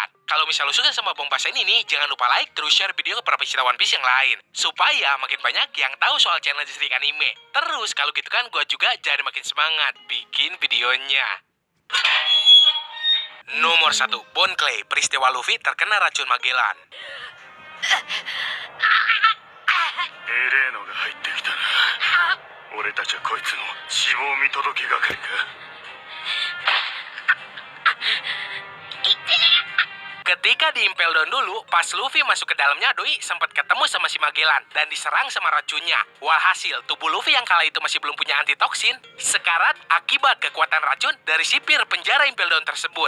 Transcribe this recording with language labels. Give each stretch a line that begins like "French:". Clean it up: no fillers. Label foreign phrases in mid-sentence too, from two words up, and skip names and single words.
Indonesian: Kalau misal lu suka sama pembahasan ini, jangan lupa like, terus share video ke para pecinta One Piece yang lain. Supaya makin banyak yang tahu soal channel Distrik Anime. Terus, kalau gitu kan gue juga jadi makin semangat bikin videonya. Nomor 1, Bon Clay, peristiwa Luffy terkena racun Magellan.
Japanese: エレーノが入ってきたな。俺たちはこいつの死亡見届け係か。
Indonesian: Ketika di Impel Down dulu, pas Luffy masuk ke dalamnya, Doi sempat ketemu sama si Magellan dan diserang sama racunnya. Walhasil, tubuh Luffy yang kala itu masih belum punya antitoksin, sekarat akibat kekuatan racun dari sipir penjara Impel Down tersebut.